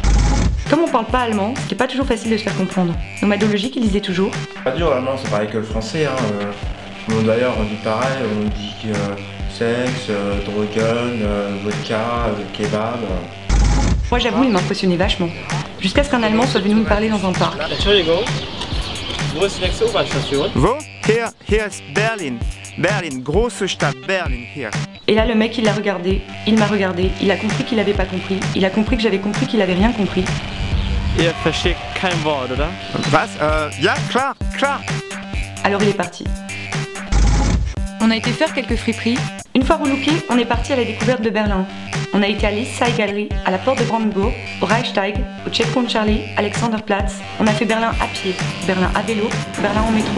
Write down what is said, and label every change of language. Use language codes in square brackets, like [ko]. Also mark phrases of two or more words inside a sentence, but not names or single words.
[fr] Comme on parle pas allemand, ce qui est pas toujours facile de se faire comprendre, nomadologique, il disait toujours Pas dur, l'allemand, c'est pareil que le français. Hein. D'ailleurs, on dit pareil, on dit [de] sexe, drogen, [fr] vodka, kebab. Moi j'avoue, il m'impressionnait vachement. Jusqu'à ce qu'un Allemand soit venu me parler dans un parc. [de] Entschuldigung, wo ist die nächste U-Bahn-Station? Wo? Hier ist Berlin. Berlin, grosse Stadt, Berlin, hier. [fr] Et là, le mec, il l'a regardé, il m'a regardé, il a compris qu'il avait pas compris, il a compris que j'avais compris qu'il avait rien compris. Ihr versteht kein Wort, oder? Was? Ja, klar, klar. Alors il est parti. On a été faire quelques friperies. Une fois relooké, on est parti à la découverte de Berlin. On a été à l'East Side Gallery, à la porte de Brandenburg, au Reichstag, au Checkpoint Charlie, Alexanderplatz. On a fait Berlin à pied, Berlin à vélo, Berlin en métro.